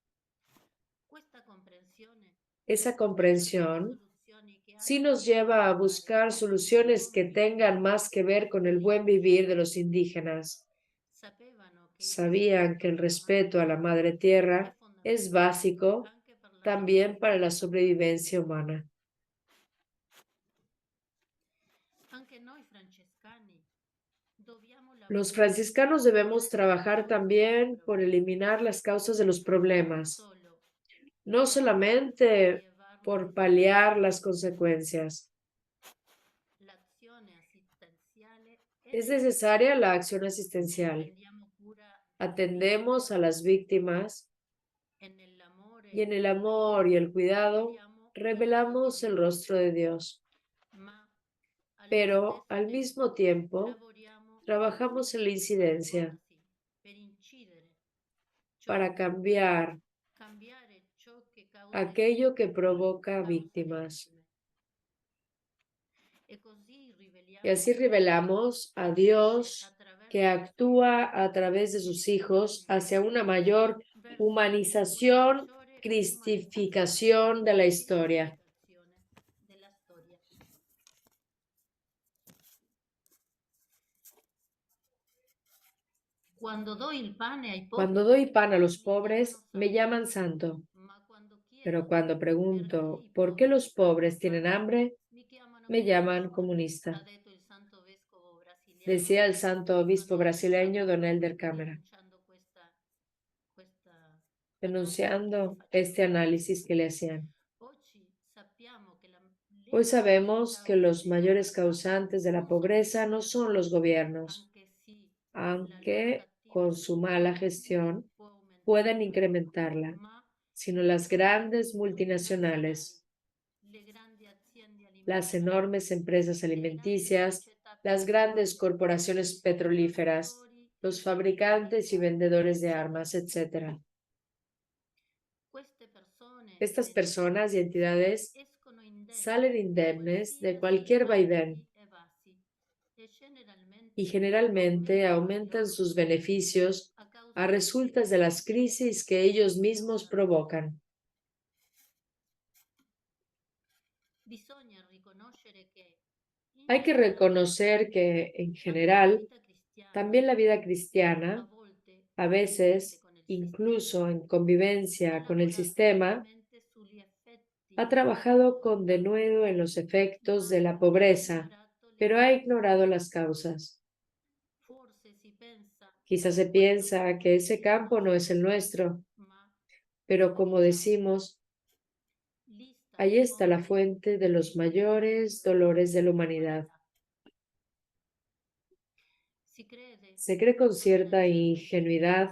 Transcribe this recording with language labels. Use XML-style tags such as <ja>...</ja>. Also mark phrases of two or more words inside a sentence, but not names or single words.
<es>Esa comprensión sí nos lleva a buscar soluciones que tengan más que ver con el buen vivir de los indígenas. Sabían que el respeto a la Madre Tierra es básico</es> <it>anche per la</it> <es>también para la sobrevivencia humana.</es> <it>Anche noi francescani dobbiamo</it> <es>Los</es> <it>lavorare</it> <es>franciscanos debemos trabajar también por eliminar las causas de los problemas,</es> <it>solo</it> <es>no solamente llevarlo por paliar las consecuencias.</es> <it>l'azione assistenziale</it> <es>Es necesaria la acción asistencial.</es> <it>prendiamo cura</it> <es>Atendemos a las víctimas</es> <it>e nell'amore</it> <es>y en el amor y el cuidado revelamos el rostro de Dios.</es> <it>ma</it> <es>Pero al mismo tiempo</es> <it>lavoriamo</it> <es>trabajamos en la incidencia</es> <it>per incidere, cioè</it> <es>para cambiare</es> <it>ciò che causa il</it> <es>aquello que provoca</es> <it>causa le</it> <es>víctimas.</es> <it>vittime. E così</it> <es>Y así revelamos a Dios que actúa a través de sus hijos hacia una mayor humanización, cristificación de la historia.</es> <it>della storia.</it> <es>Cuando doy el pan Cuando doy pan a los pobres, me llaman santo.</es> <it>ma quando chiedo</it> <es>Pero cuando pregunto por qué los pobres tienen hambre,</es> <it>mi chiamano</it> <es>me llaman</es> <it>ha comunista, detto il santo vescovo brasiliano</it> <es>decía el santo obispo brasileño Don Helder Câmara,</es> <it>questa</it> <es>denunciando este análisis que le hacían.</es> <it>Oggi sappiamo che</it> <es>Hoy sabemos que los mayores causantes de la pobreza no son los gobiernos,</es> <it>anche sì,</it> <es>aunque con su mala gestión</es> <it>può aumentare,</it> <es>puedan incrementarla,</es> <it>ma</it> <es>sino las grandes multinacionales,</es> <it>le grandi aziende</it> <es>las</es> <it>alimentari,</it> <es>enormes empresas alimenticias, las grandes corporaciones petrolíferas, los fabricantes y vendedores de armas, etc.</es> <it>queste persone</it> <es>Estas personas y entidades</es> <it>escono indenne</it> <es>salen indemnes de cualquier vaivén</es> <it>e bassi e generalmente</it> <es>y generalmente aumentan sus beneficios</es> <it>a causa</it> <es>a resultas de las crisis que ellos mismos provocan.</es> <it>bisogna riconoscere che</it> <es>Hay que reconocer que, en general,</es> <it>vita cristiana</it> <es>también la vida</es> <it>a</it> <es>cristiana,</es> <it>volte</it> <es>a veces, incluso en convivencia con el sistema,</es> <it>sugli effetti</it> <es>ha trabajado con denuedo en los efectos de la pobreza, pero ha ignorado las causas.</es> <it>forse si pensa</it> <es>Quizás se piensa que ese campo no es el nuestro,</es> <it>ma</it> <es>pero como decimos,</es> <it>lì sta</it> <es>ahí está la fuente de los mayores dolores de la humanidad.</es> <it>si crede</it> <es>Se cree con cierta ingenuidad</es>